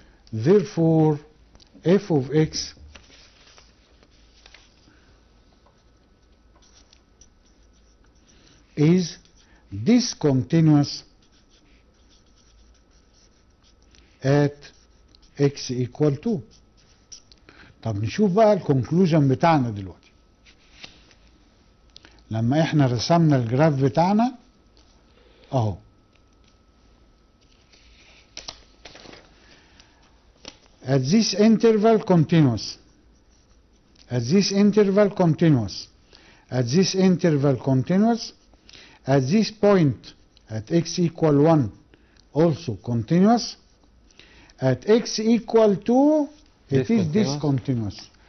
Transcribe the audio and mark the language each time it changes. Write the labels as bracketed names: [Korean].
[English] Therefore f of x is discontinuous at x equal 2. [Arabic] طب نشوف بقى الكونكلوجن بتاعنا دلوقتي. لما احنا رسمنا الجراف بتاعنا اهو، [English] at this interval continuous, at this interval continuous, at this interval continuous, at this point at x equal 1 also continuous, at x equal 2 it is discontinuous.